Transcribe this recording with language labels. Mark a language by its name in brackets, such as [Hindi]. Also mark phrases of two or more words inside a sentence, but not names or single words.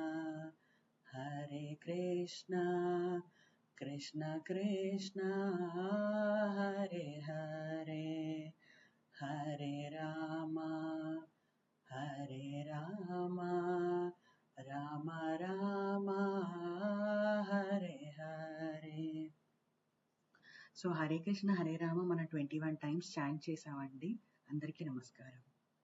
[Sanskrit] కృష్ణ కృష్ణ హరే హరే హరే రామ రామ రామ హరే హరే. [Telugu] సో [Sanskrit] హరే కృష్ణ హరే రామ [Telugu] మనం 21 [English] times chant [Telugu] చేసామండి. అందరికీ నమస్కారం.